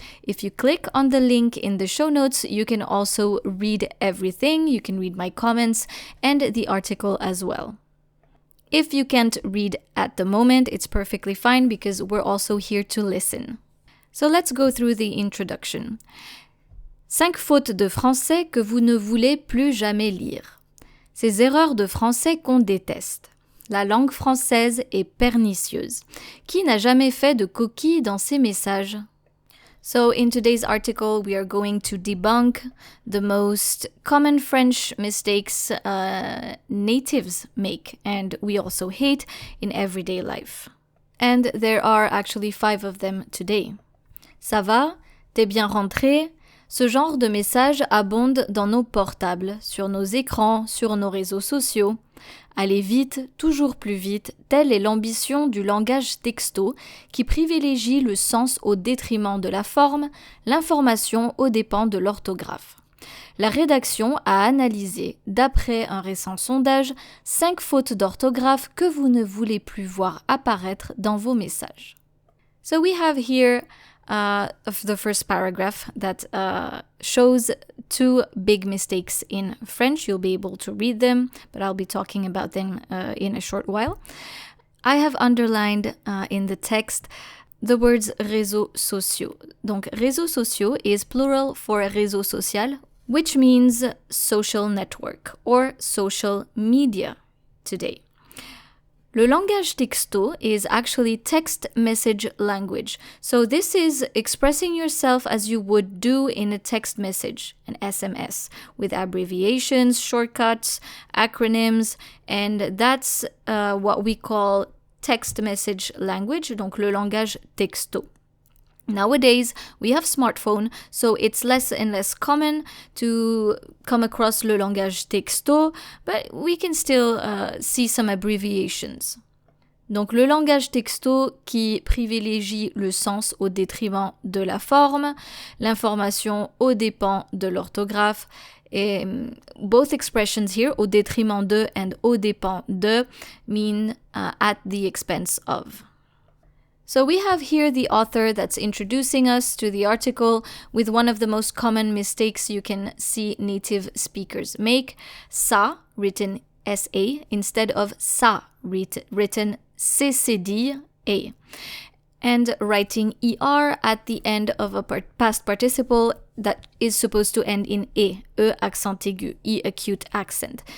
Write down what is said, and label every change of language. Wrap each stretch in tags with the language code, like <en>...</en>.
<en>If you click on the link in the show notes, you can also read everything. You can read my comments and the article as well. If you can't read at the moment, it's perfectly fine because we're also here to listen. So let's go through the introduction.</en> <fr>5 fautes de français que vous ne voulez plus jamais lire. Ces erreurs de français qu'on déteste. La langue française est pernicieuse. Qui n'a jamais fait de coquille dans ses messages?</fr> <en>So in today's article, we are going to debunk the most common French mistakes natives make and we also hate in everyday life. And there are actually 5 of them today.</en> <fr>Ça va? T'es bien rentré? Ce genre de messages abonde dans nos portables, sur nos écrans, sur nos réseaux sociaux. Aller vite, toujours plus vite, telle est l'ambition du langage texto qui privilégie le sens au détriment de la forme, l'information aux dépens de l'orthographe. La rédaction a analysé, d'après un récent sondage, 5 fautes d'orthographe que vous ne voulez plus voir apparaître dans vos messages.</fr> <en>So we have here the first paragraph that shows 2 big mistakes in French. You'll be able to read them, but I'll be talking about them in a short while. I have underlined in the text the words réseaux sociaux.</en> <fr>Donc,</fr> <en>réseaux sociaux is plural for réseau social, which means social network or social media today. Le langage texto is actually text message language. So this is expressing yourself as you would do in a text message, an SMS, with abbreviations, shortcuts, acronyms, and that's what we call text message language,</en> <fr>donc le langage texto.</fr> <en>Nowadays, we have smartphone, so it's less and less common to come across le langage texto, but we can still see some abbreviations.</en> <fr>Donc, le langage texto qui privilégie le sens au détriment de la forme, l'information aux dépens de l'orthographe, et</fr> <en>both expressions here,</en> <fr>au détriment de and aux dépens de,</fr> <en>mean at the expense of. So we have here the author that's introducing us to the article with one of the most common mistakes you can see native speakers make, ça, written S-A, instead of ça, written C-C-D-A, and writing ER at the end of a past participle that is supposed to end in E accent aigu, E acute accent.</en>